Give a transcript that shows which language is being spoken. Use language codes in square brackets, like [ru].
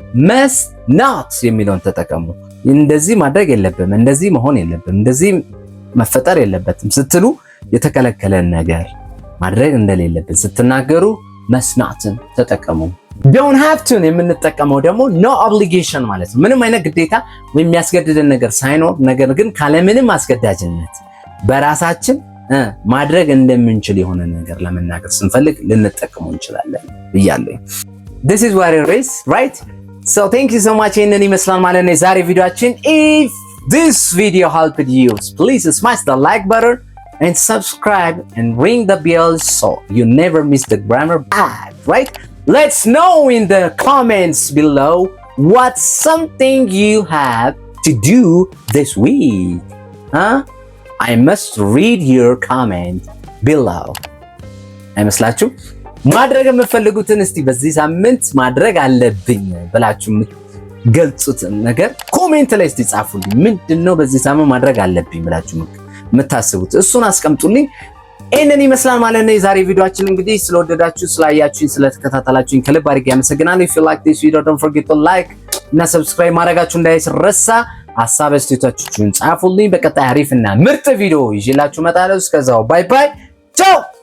[am] must not የሚለውን ተጠቀሙ። እንደዚህ ማድረግ የለብም እንደዚህ መሆን የለብም እንደዚህ መፈጠር የለበትም ስትሉ የተከለከለን ነገር ማድረግ እንደሌለብን ስትናገሩ must notን ተጠቀሙ። don't have to የምንጠቀመው ደግሞ no obligation ማለት ነው። ምንም አይነት ግዴታ ወይም የሚያስገድደን ነገር ሳይኖር ነገር ግን ካለምንም አስገዳጅነት በራሳችን ማድረግ እንደምንችል የሆነ ነገር ለመናገር ስንፈልግ ልንጠቀሙ እንችላለን ብያለሁ። [en] this is what it is, right? so thank you so much [am] ይሄንን ይመስላል ማለት ነው የዛሬ ቪዲዮአችን። [en] if this video helped you, please smash the like button and subscribe and ring the bell so you never miss the grammar ad, right? Let's know in the comments below what's something you have to do this week. I must read your comment below. [am] አይመስላችሁ? ማድረግ የምትፈልጉትን እስቲ በዚህ ሳምንት ማድረግ አለብኝ ብላችሁ ገልጹት ነገር ኮሜንት ላይ እስቲ ጻፉልኝ። ምንድነው በዚህ ሳምንት ማድረግ አለብኝ ብላችሁ የምታስቡት እሱን አስቀምጡልኝ። ይሄንን ይመስላል ማለት ነው የዛሬ ቪዲዮአችን። እንግዲህ ስለወደዳችሁ ስላያችሁኝ ስለተከታተላችሁኝ ከልብ አድርጌ አመሰግናለሁ። [en] if you like this video don't forget to like [am] እና subscribe ማድረጋችሁ እንዳይረሳ። ሐሳብ አስተያየታችሁን ጻፉልኝ። በቀጣይ አሪፍና ምርጥ ቪዲዮ ይዤላችሁ እመጣለሁ። እስከዛው ባይ ባይ ቻው።